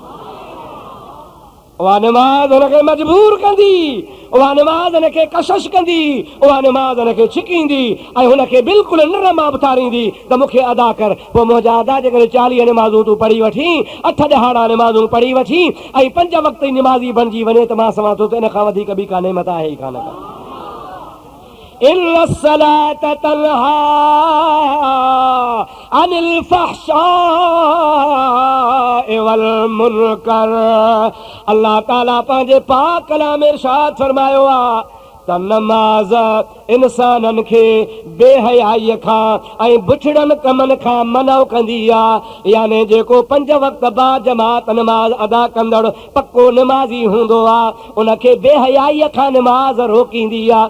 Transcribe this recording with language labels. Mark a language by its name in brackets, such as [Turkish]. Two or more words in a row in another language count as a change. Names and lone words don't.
[Sindhi] उहा निमाज़ हुनखे मजबूर कंदी, उहा निमाज़ हुनखे कशिश कंदी, उहा निमाज़ हुनखे छिकींदी ऐं हुनखे बिल्कुलु नरम उथारींदी त मूंखे अदा कर। पोइ मुंहिंजा अदा जेकॾहिं 40 निमाज़ूं तूं पढ़ी वठी, 8 ॾहाड़ा निमाज़ूं पढ़ी वठी ऐं 5 वक़्त निमाज़ी बणिजी वञे त मां सवां थो त इन खां वधीक ॿी का नेमत आहे ई कान का। [Arabic] إن الصلاة تنهى عن الفحشاء والمنكر. الله تعالى [Sindhi] पंहिंजे पाक कलाम में इरशाद फरमायो आहे त नमाज़ इंसाननि खे बेहयाईअ खां ऐं बुछड़नि कमनि खां मना कंदी आहे। यानी जेको 5 वक़्त बा जमात नमाज़ अदा कंदड़ पको निमाज़ी हूंदो आहे, उनखे बेहयाईअ खां निमाज़ रोकींदी आहे।